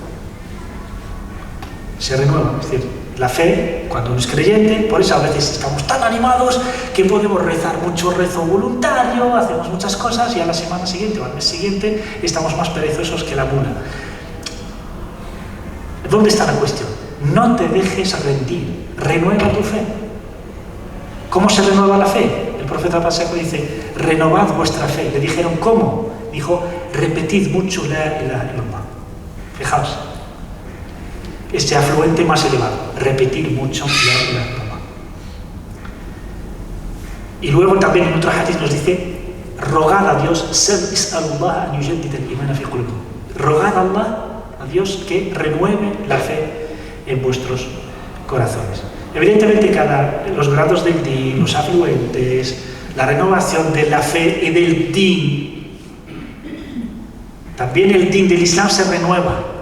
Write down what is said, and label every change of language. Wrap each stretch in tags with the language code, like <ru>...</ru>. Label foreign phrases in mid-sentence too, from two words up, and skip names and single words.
<es>Se renueva, es decir, la fe, cuando uno es creyente, por eso a veces estamos tan animados que podemos rezar mucho rezo voluntario, hacemos muchas cosas y a la semana siguiente o al mes siguiente estamos más perezosos que la mula. ¿Dónde está la cuestión? No te dejes rendir, renueva tu fe. ¿Cómo se renueva la fe? El profeta Pacheco dice, renovad vuestra fe. Le dijeron, ¿cómo? Dijo, repetid mucho</es> <ar>لا إله إلا الله.</ar> <es>Fijaos, este afluente más elevado, repetir mucho</es> <ar>لا إله إلا الله.</ar> <es>Y luego también en otro hadith nos dice, rogad a Dios, rogad a Allah, a Dios, que renueve la fe en vuestros corazones. Evidentemente, los grados del din, los afluentes, la renovación de la fe y del din, también el din del Islam se renueva.</es>